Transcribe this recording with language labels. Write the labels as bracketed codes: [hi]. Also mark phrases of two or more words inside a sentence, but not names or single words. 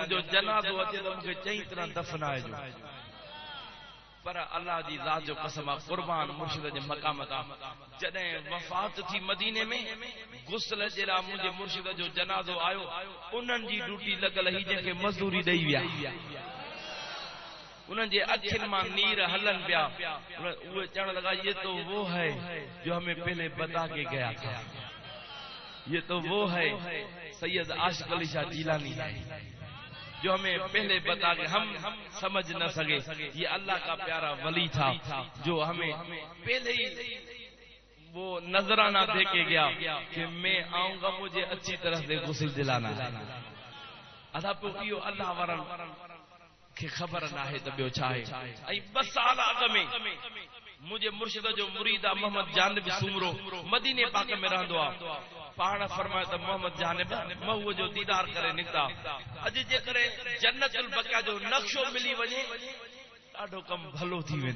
[sd] मुंहिंजो जनाज़ो अचे त मूंखे चई तरह दफ़नाइजो। पर अल्लाह जी ज़ात जो कसम आहे, कुर्बान मुर्शिद जे मक़ाम तां जॾहिं वफ़ात थी मदीने में, गुस्ल जे लाइ मुंहिंजे मुर्शिद जो जनाज़ो आयो, उन्हनि जी ड्यूटी लॻल हुई जंहिंखे मज़दूरी ॾेई विया। उन्हनि जे अखियुनि मां नीर हलन पिया। उहे चवण लगा [ur] یہ تو وہ ہے جو ہمیں پہلے بتا کے گیا تھا، یہ تو وہ ہے سید عاشق علی شاہ جیلانی ہے جو ہمیں پہلے بتا کے ہم سمجھ نہ سکے. یہ اللہ کا پیارا ولی تھا جو ہمیں پہلے ہی وہ نذرانہ دے کے گیا کہ میں آؤں گا، مجھے اچھی طرح سے غسل دلانا ہے. [sd] अदा पियो इहो अल्लाह वारनि खे ख़बर नाहे त ॿियो छा आहे। ऐं 2 साल अॻ में मुंहिंजे मुर्शिद जो मुरीद आहे मोहम्मद जानबी सुमरो, मदीने पाक में रहंदो आहे। पाण फरमायो त मोहम्मद जानब महूअ जो दीदार करे निकिता। अॼु जेकॾहिं जन्नतुल बक़िया जो नक्शो मिली वञे ॾाढो कम भलो थी वेंदो।